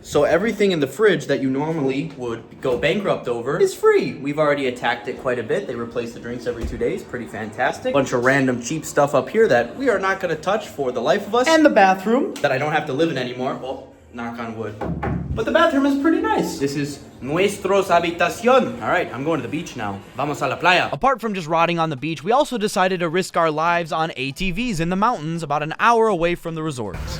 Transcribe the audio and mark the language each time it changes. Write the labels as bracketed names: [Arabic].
[English] So everything in the fridge that you normally would go bankrupt over is free. We've already attacked it quite a bit. They replace the drinks every 2 days. Pretty fantastic. Bunch of random cheap stuff up here that we are not going to touch for the life of us. And the bathroom that I don't have to live in anymore. Well, knock on wood. But the bathroom is pretty nice. This is [Spanish] nuestros habitación. [English] All right, I'm going to the beach now. [Spanish] Vamos a la playa. [English] Apart from just rotting on the beach, we also decided to risk our lives on ATVs in the mountains about an hour away from the resort.